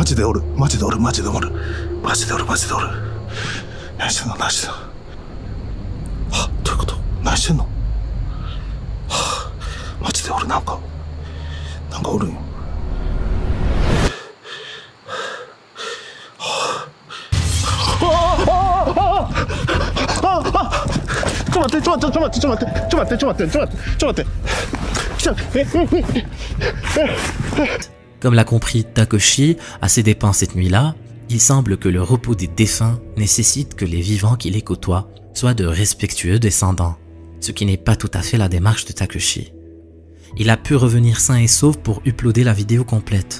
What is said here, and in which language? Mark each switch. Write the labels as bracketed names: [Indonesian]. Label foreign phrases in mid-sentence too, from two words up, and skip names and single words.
[Japanese] ジでおるマジでおるマジでおるマジでおるマジでおる何してんの何してんのはどういうこと何してんのはマジでおるなんかおるんよちょっと待って。 [French] Comme l'a compris Takeshi, à ses dépens cette nuit-là, il semble que le repos des défunts nécessite que les vivants qui les côtoient soient de respectueux descendants, ce qui n'est pas tout à fait la démarche de Takeshi. Il a pu revenir sain et sauf pour uploader la vidéo complète.